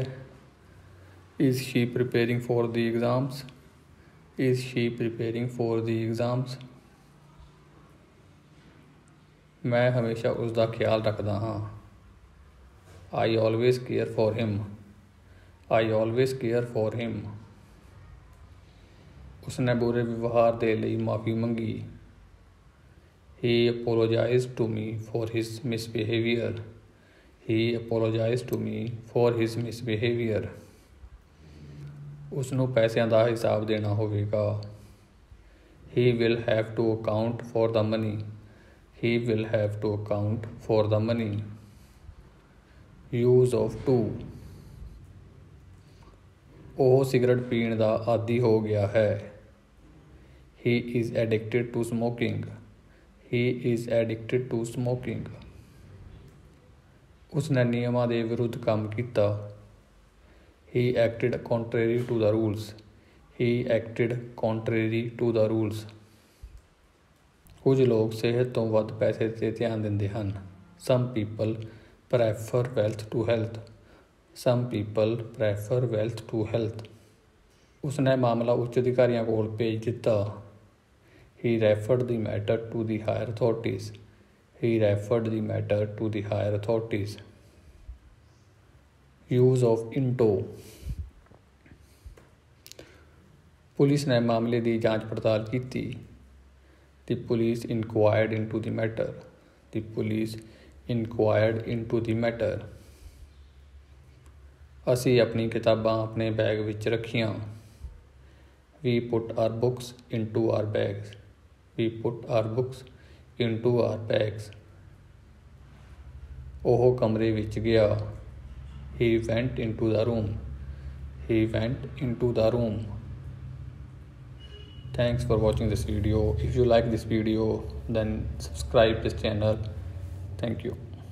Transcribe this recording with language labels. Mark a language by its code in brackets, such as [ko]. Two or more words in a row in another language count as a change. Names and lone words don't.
[en] Is she preparing for the exams? Is she preparing for the exams? [pa] ਮੈਂ ਹਮੇਸ਼ਾ ਉਸ ਦਾ ਖਿਆਲ ਰੱਖਦਾ ਹਾਂ। [en] I always care for him. I always care for him. [pa] ਉਸਨੇ ਬੁਰੇ ਵਿਵਹਾਰ ਦੇ ਲਈ ਮਾਫੀ ਮੰਗੀ। [en] He apologized to me for his misbehavior. He apologized to me for his misbehavior. [pa] ਉਸਨੂੰ ਪੈਸਿਆਂ ਦਾ ਹਿਸਾਬ ਦੇਣਾ ਹੋਵੇਗਾ। [en] He will have to account for the money. He will have to account for the money. use of to, [pa] ਉਹ ਸਿਗਰਟ ਪੀਣ ਦਾ ਆਦੀ ਹੋ ਗਿਆ ਹੈ। [en] he is addicted to smoking, he is addicted to smoking। [pa] ਉਸਨੇ ਨਿਯਮਾਂ ਦੇ ਵਿਰੁੱਧ ਕੰਮ ਕੀਤਾ। [en] he acted contrary to the rules, he acted contrary to the rules। [pa] ਕੁਝ ਲੋਕ ਸਿਹਤ ਤੋਂ ਵੱਧ ਪੈਸੇ 'ਤੇ ਧਿਆਨ ਦਿੰਦੇ ਹਨ। [en] some people prefer wealth to health, some people prefer wealth to health। [pa] ਉਸਨੇ ਮਾਮਲਾ ਉੱਚ ਅਧਿਕਾਰੀਆਂ ਕੋਲ ਭੇਜ ਦਿੱਤਾ। [en] he referred the matter to the higher authorities, he referred the matter to the higher authorities। use of into, [pa] ਪੁਲਿਸ ਨੇ ਮਾਮਲੇ ਦੀ ਜਾਂਚ ਪੜਤਾਲ ਕੀਤੀ। [en] the police inquired into the matter, the police inquired into the matter। [pa] ਅਸੀਂ ਆਪਣੀ ਕਿਤਾਬਾਂ ਆਪਣੇ ਬੈਗ ਵਿੱਚ ਰੱਖੀਆਂ। [en] we put our books into our bags, we put our books into our bags। [pa] ਉਹ ਕਮਰੇ ਵਿੱਚ ਗਿਆ। [en] he went into the room, he went into the room। Thanks for watching this video. If you like this video, then subscribe this channel. Thank you.